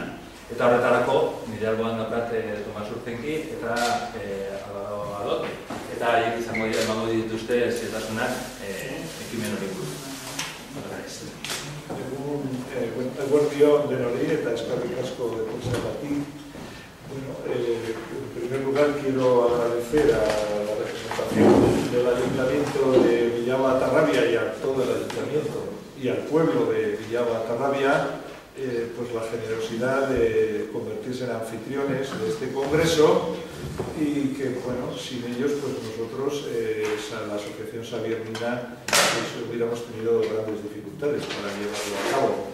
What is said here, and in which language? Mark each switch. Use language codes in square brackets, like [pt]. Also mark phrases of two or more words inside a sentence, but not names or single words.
[eu] Eta horretarako, nire alboan daukat Tomas Urzenki eta Adot, eta haiek izango dira emango dituzte zetasunak ekimen hori buruz. Eguerdion denori eta eskerrik asko etortzeagatik. [es] En primer lugar quiero agradecer a la representación del Ayuntamiento de Villava Atarrabia y a todo el Ayuntamiento y al pueblo de Villava Atarrabia pues la generosidad de convertirse en anfitriones de este congreso y que, bueno, sin ellos pues nosotros, la Asociación Sabiernina, pues hubiéramos tenido grandes dificultades para llevarlo a cabo.